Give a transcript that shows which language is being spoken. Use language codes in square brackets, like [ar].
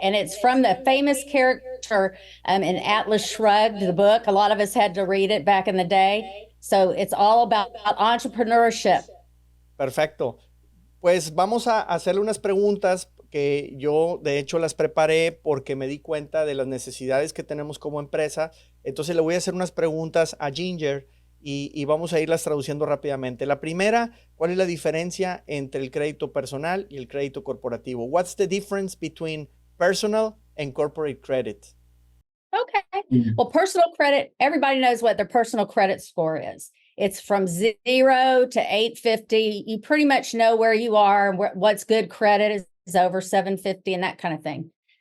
[en] And it's from the famous character in Atlas Shrugged, the book. A lot of us had to read it back in the day. So it's all about entrepreneurship. [es] Perfecto. Pues vamos a hacerle unas preguntas que yo de hecho las preparé porque me di cuenta de las necesidades que tenemos como empresa. Entonces le voy a hacer unas preguntas a Ginger y vamos a irlas traduciendo rápidamente. La primera, ¿cuál es la diferencia entre el crédito personal y el crédito corporativo? [en] What's the difference between personal and corporate credit? Okay. Well, personal credit, everybody knows what their personal credit score is. It's from 0 to 850. You pretty much know where you are, what's good credit is over 750 and that kind of thing.